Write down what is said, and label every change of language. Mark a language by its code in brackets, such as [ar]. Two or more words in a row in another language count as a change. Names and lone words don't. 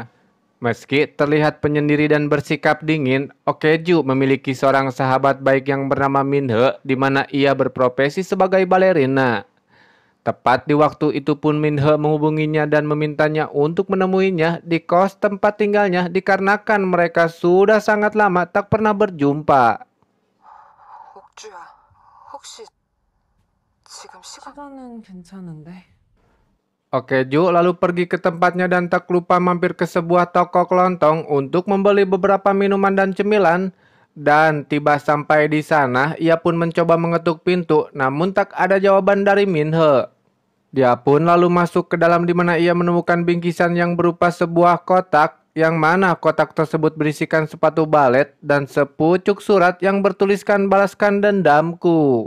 [id] Meski terlihat penyendiri dan bersikap dingin, Okeju memiliki seorang sahabat baik yang bernama Minhe, di mana ia berprofesi sebagai balerina. Tepat di waktu itu pun Minhe menghubunginya dan memintanya untuk menemuinya di kos tempat tinggalnya dikarenakan mereka sudah sangat lama tak pernah berjumpa. [ko] 옥주야, 혹시 지금 시간은 괜찮은데? [id] Oke Ju lalu pergi ke tempatnya dan tak lupa mampir ke sebuah toko kelontong untuk membeli beberapa minuman dan cemilan. Dan tiba sampai di sana, ia pun mencoba mengetuk pintu, namun tak ada jawaban dari Minhe. Dia pun lalu masuk ke dalam di mana ia menemukan bingkisan yang berupa sebuah kotak, yang mana kotak tersebut berisikan sepatu balet dan sepucuk surat yang bertuliskan balaskan dendamku.